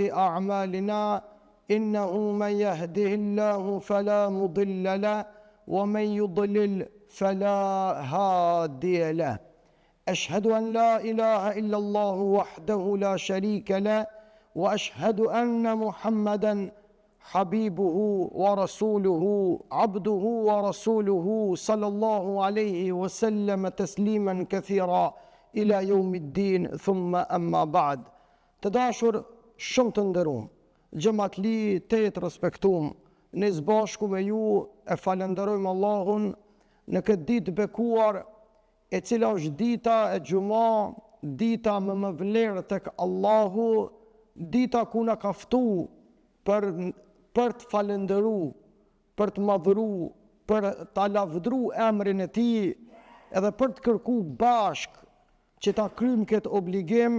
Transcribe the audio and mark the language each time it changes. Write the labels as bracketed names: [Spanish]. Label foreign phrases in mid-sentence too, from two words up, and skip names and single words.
[Arabic] أعمالنا إنه من يهده الله فلا مضل له ومن يضلل فلا هادي له أشهد أن لا إله إلا الله وحده لا شريك له وأشهد أن محمدا حبيبه ورسوله عبده ورسوله صلى الله عليه وسلم تسليما كثيرا إلى يوم الدين ثم أما بعد. [Albanian] Të dashur, shumë të nderuar, xhamatli të respektuar, ne së bashku me ju e falenderojmë Allahun në këtë ditë bekuar, e cila është dita e gjuma, dita më vlerë tek Allahu, dita ku na ka ftu për të falenderu, për të madhuru, për të lavdru emrin e tij, edhe për të kërku bashk që ta kryjmë këtë obligim.